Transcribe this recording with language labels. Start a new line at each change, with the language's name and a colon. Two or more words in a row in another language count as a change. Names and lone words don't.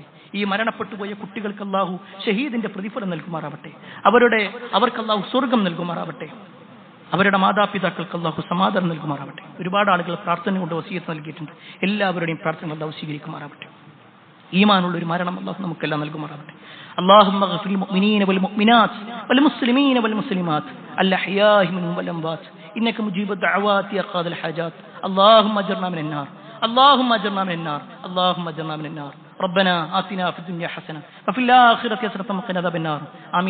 Malayalam: ഈ മരണപ്പെട്ടുപോയ കുട്ടികൾക്ക് അള്ളാഹു ഷഹീദിന്റെ പ്രതിഫലം നൽകുമാറാവട്ടെ. അവർക്ക് അള്ളാഹു സ്വർഗം നൽകുമാറാവട്ടെ. അവരുടെ മാതാപിതാക്കൾക്ക് അള്ളാഹു സമാധാനം നൽകുമാറാവട്ടെ. ഒരുപാട് ആളുകൾ പ്രാർത്ഥന കൊണ്ട് വസിയത്ത് നൽകിയിട്ടുണ്ട്. എല്ലാവരുടെയും പ്രാർത്ഥന അള്ളാഹു സ്വീകരിക്കുമാറാവട്ടെ. ഈമാനുള്ള ഒരു മരണം അള്ളാഹു നമുക്കെല്ലാം നൽകുമാറാവട്ടെ.
Arabic: اللهم اغفر للمؤمنين والمؤمنات والمسلمين والمسلمات الأحياء منهم والأموات إنك مجيب الدعوات يا قاضي الحاجات. اللهم أجرنا من النار، اللهم أجرنا من النار، اللهم أجرنا من النار. ربنا آتنا في الدنيا حسنة وفي الآخرة حسنة وقنا عذاب النار.